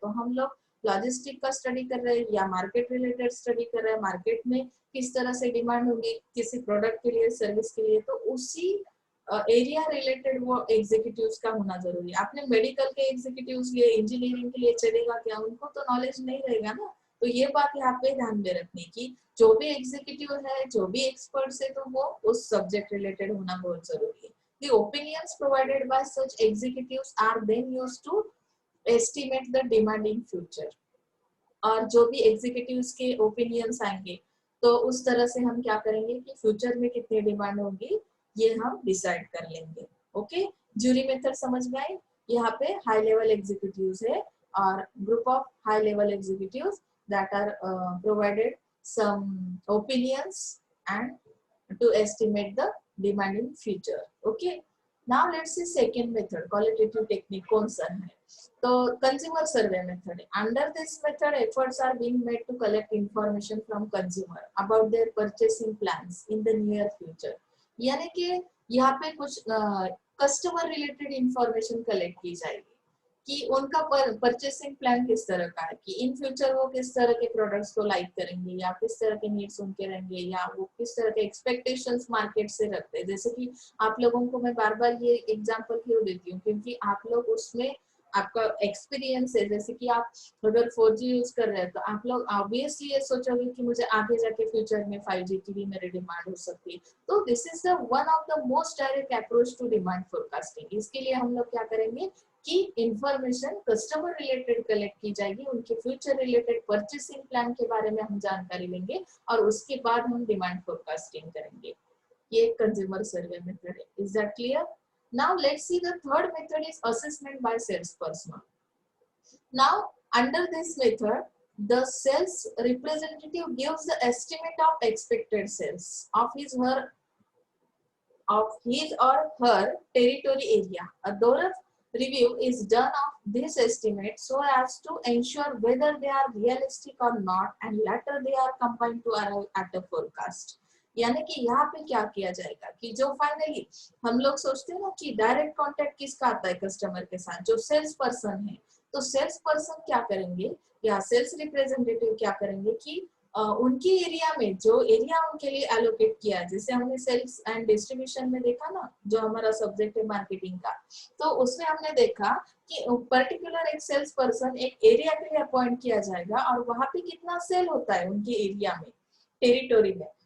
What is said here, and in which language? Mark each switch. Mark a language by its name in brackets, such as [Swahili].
[Hindi] तो हम लोग लॉजिस्टिक का स्टडी कर रहे हैं या मार्केट रिलेटेड स्टडी कर रहे हैं, मार्केट में किस तरह से डिमांड होगी किसी प्रोडक्ट के लिए, सर्विस के लिए, तो उसी एरिया रिलेटेड वो एग्जीक्यूटिव्स का होना जरूरी है। आपने मेडिकल के एग्जीक्यूटिव्स लिए, इंजीनियरिंग के लिए चलेगा क्या? उनको तो नॉलेज नहीं रहेगा ना। तो ये बात यहाँ पे ध्यान में रखने की, जो भी एग्जीक्यूटिव है, जो भी एक्सपर्ट्स है, तो वो उस सब्जेक्ट रिलेटेड होना बहुत जरूरी है। [English] The opinions provided by such executives are then used to estimate the demand in future। [Hindi] और जो भी एग्जीक्यूटिव्स के ओपिनियंस आएंगे, तो उस तरह से हम क्या करेंगे कि फ्यूचर में कितनी डिमांड होगी ये हम डिसाइड कर लेंगे। ओके, ज्यूरी मेथड समझ में आई? यहाँ पे हाई लेवल एग्जीक्यूटिव्स है और group of high level executives [English] that are provided some opinions and to estimate the demand in future. Okay, now let's see second method, qualitative technique [Hindi] कौन सा है? [English] तो consumer survey method. Under this method, efforts are being made to collect information from consumer about their purchasing plans in the near future. [Hindi] यानी कि यहाँ पे कुछ customer related information collect की जाएगी कि उनका परचेसिंग प्लान किस तरह का है, कि इन फ्यूचर वो किस तरह के प्रोडक्ट्स को लाइक करेंगे या किस तरह के नीड्स उनके रहेंगे या वो किस तरह के एक्सपेक्टेशंस मार्केट से रखते हैं। जैसे कि आप लोगों को मैं बार बार ये एग्जांपल क्यों देती हूँ, क्योंकि आप लोग उसमें आपका एक्सपीरियंस है। जैसे कि आप अगर 4G यूज कर रहे हैं तो आप लोग ऑब्वियसली ये सोचोगे कि मुझे आगे जाके फ्यूचर में 5G की भी मेरी डिमांड हो सकती है। [English] तो this is the one of the most direct approach to demand forecasting. [Hindi] इसके लिए हम लोग क्या करेंगे कि इंफॉर्मेशन कस्टमर रिलेटेड कलेक्ट की जाएगी, उनके फ्यूचर रिलेटेड परचेसिंग प्लान के बारे में हम जानकारी लेंगे और उसके बाद हम डिमांड फोरकास्टिंग करेंगे। ये कंज्यूमर सर्वे मेथड है। [English] Is that clear? Now let's see the third method is assessment by salesperson. Now under this method, the sales representative gives the estimate of expected sales of his or her territory area. A thorough review is done of this estimate so as to ensure whether they are realistic or not, and later they are combined to arrive at a forecast. [Hindi] यानी कि यहाँ पे क्या किया जाएगा कि जो finally हम लोग सोचते हैं ना कि डायरेक्ट कांटेक्ट किसका आता है कस्टमर के साथ, जो सेल्स पर्सन है, तो सेल्स पर्सन क्या करेंगे या सेल्स रिप्रेजेंटेटिव क्या करेंगे कि उनकी एरिया में जो एरिया उनके लिए एलोकेट किया है, जैसे हमने सेल्स एंड डिस्ट्रीब्यूशन में देखा ना, जो हमारा सब्जेक्ट है मार्केटिंग का, तो उसमें हमने देखा कि पर्टिकुलर एक सेल्स पर्सन एक एरिया के लिए अपॉइंट किया जाएगा और वहां पे कितना सेल होता है उनकी एरिया में, टेरिटोरी में।